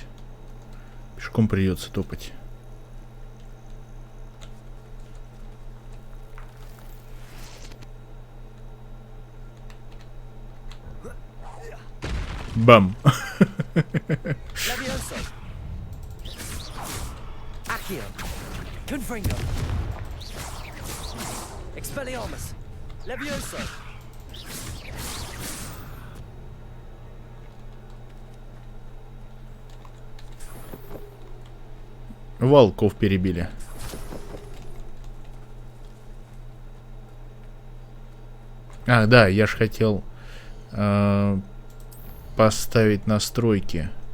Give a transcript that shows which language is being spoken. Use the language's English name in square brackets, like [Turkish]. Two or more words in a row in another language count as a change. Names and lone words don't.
[Russian] Пешком придется топать. Бам! [Latin] Levioso. Accio. Confringo. Expelliarmus. Levioso. [Russian] Волков перебили. А, да, я ж хотел поставить настройки.